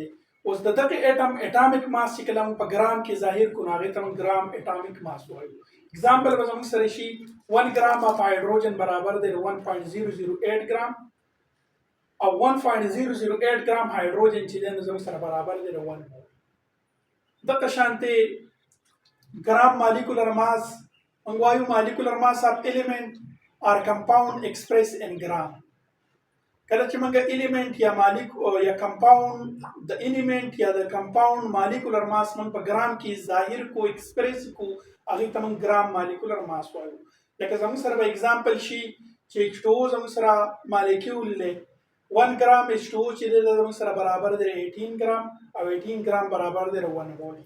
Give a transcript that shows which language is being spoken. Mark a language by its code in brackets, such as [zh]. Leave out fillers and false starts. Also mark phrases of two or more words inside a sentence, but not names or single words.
[ps] اوس د دغه اټم [en] atomic mass [ps] چې کله موږ په ګرام کې ظاهر کړو نو هغې ته موږ [en] gram atomic mass [ps] وایو. اگزامپل به زموږ سره شي 1 [en] gram of hydrogen [ps] برابر دی 1.008 ګرام او 1.008 ګرام هایډروجن چې دی نو زموږ سره برابر دی 1 مول. دغه شانتې [en] gram molecular mass [ps] موږ وایو [en] molecular mass of element or compound expressed in gram. [ps] کله چې موږ element یا compound د element یا د [en] compound molecular mass [ps] موږ په ګرام کې ظاهر کو ایکسپریس کو هغې ته موږ ګرام [en] molecular mass [ps] وایو. لکه زموږ سره به اگزامپل شي چې H2O زموږ سره مالیکول دی 1 ګرام H2O چې دی زموږ سره برابر دی 18 ګرام او 18 ګرام برابر دی 1 مول.